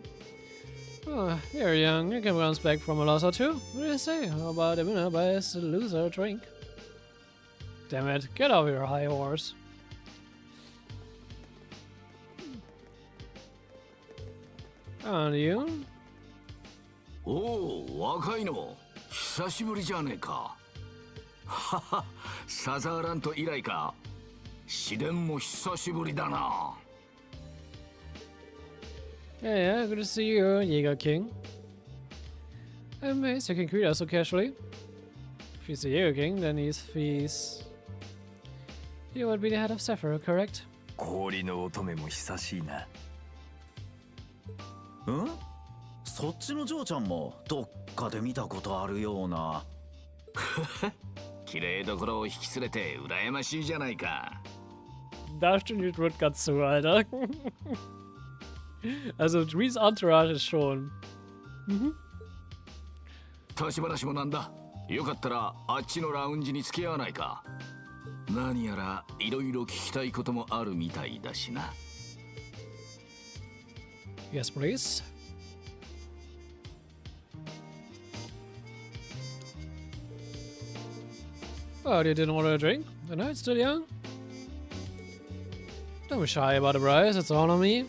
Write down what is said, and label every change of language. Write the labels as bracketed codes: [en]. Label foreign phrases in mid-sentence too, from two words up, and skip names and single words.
[en] Oh, you're young. You can bounce back from a loss or two. What do you say? How about a winner buys a loser a drink? Damn it, get off your high horse. And you? [ja] おお、若いの久しぶりじゃねえか。はは、サザーラント以来か。試練も久しぶりだな。 [en] Yeah, good to see you, Jäger King. I'm amazed you can greet us so casually. If he's the Jäger King, then he's... You would be the head of Zephyr, correct? [ja] 氷の乙女も久しいな。そっちの嬢ちゃんもどっかで見たことあるような。綺麗どころを引き連れて羨ましいじゃないか。 [de] Da stimmt Rutger zu, Alter. Also, Reese Entourage ist schon. Mhm. [ja] 立ち話もなんだ。よかったらあっちのラウンジに付き合わないか。何やらいろいろ聞きたいこともあるみたいだしな。 [en] Yes, please. Oh, you didn't order a drink? The night's still young? Don't be shy about the price, it's all on me.